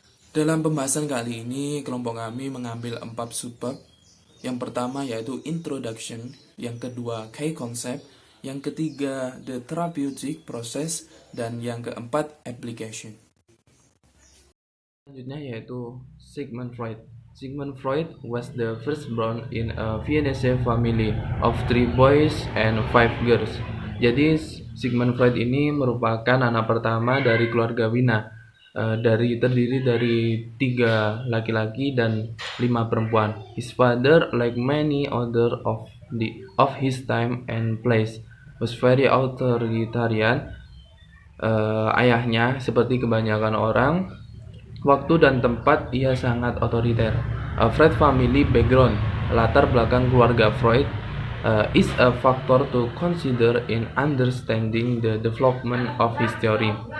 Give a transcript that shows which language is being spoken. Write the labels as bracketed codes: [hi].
[id] Dalam pembahasan kali ini, kelompok kami mengambil 4 subbab. Yang pertama yaitu Introduction, yang kedua Key Concept, yang ketiga The Therapeutic Process, dan yang keempat Application. Selanjutnya yaitu Sigmund Freud. [en] Sigmund Freud was the firstborn in a Viennese family of 3 boys and 5 girls. [id] Jadi Sigmund Freud ini merupakan anak pertama dari keluarga Wina, terdiri dari 3 laki-laki dan 5 perempuan. [en] His father, like many other of his time and place, was very authoritarian. [id] Ayahnya, seperti kebanyakan orang, waktu dan tempat ia sangat otoriter. [en] Freud family background, [id] latar belakang keluarga Freud, [en] is a factor to consider in understanding the development of his theory.